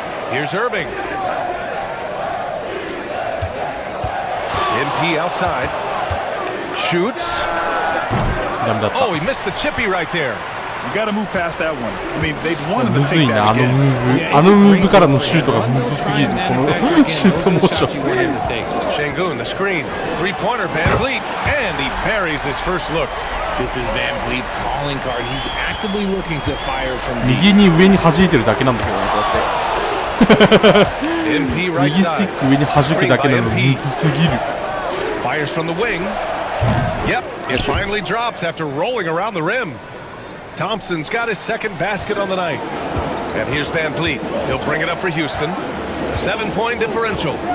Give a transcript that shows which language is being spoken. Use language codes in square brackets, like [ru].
[en] Here's Irving. MP outside. Shoots. Oh, he missed the chippy right there. You got to move past that one. I mean, they'd want him to take that again. [ja] あのムーブからのシュートがむずすぎる。このシュートモーション。 [en] Şengün, the screen. Three-pointer, Van Vliet. And he buries his first look. This is Van Vliet's calling card. He's actively looking to fire from deep. [ja] 右に上に弾いてるだけなんだけどね、こうやって。 [en] MP right [ja] 右スティ [en] side. [ja] ック上に弾くだけなのにむずすぎる。 [en] Fires from the wing. Yep, it finally drops after rolling around the rim. Thompson's got his second basket on the night. And here's Van Vliet. He'll bring it up for Houston. 7-point differential.